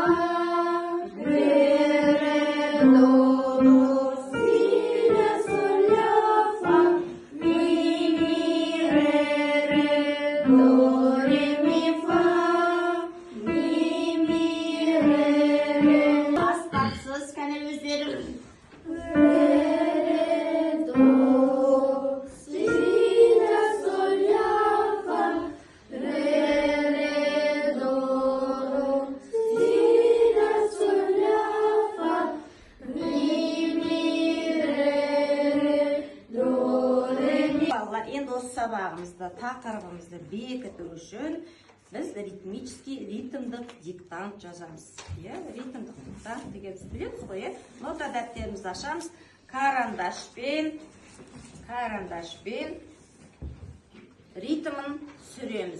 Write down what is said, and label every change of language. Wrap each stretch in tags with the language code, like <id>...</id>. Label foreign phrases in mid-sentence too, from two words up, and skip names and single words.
<kk>Ре, до, си, соль, ля, фа. Ми, ре, до, ре, ми, фа. Ми, ре. Бастапсыз, кәне өздерің. Ре, до, си, соль, ля, фа. Ре, до, си, соль, ля, фа. Ми, ре, до, ре, ми. Балалар, енді осы сабағымызда тақырыбымызды бекіту үшін біз ритмдік диктант жазамыз. Ритмдік диктант дегенді білеміз ғой. Нота дәптерімізді ашамыз. Карандашпен ритмін сүреміз.</kk>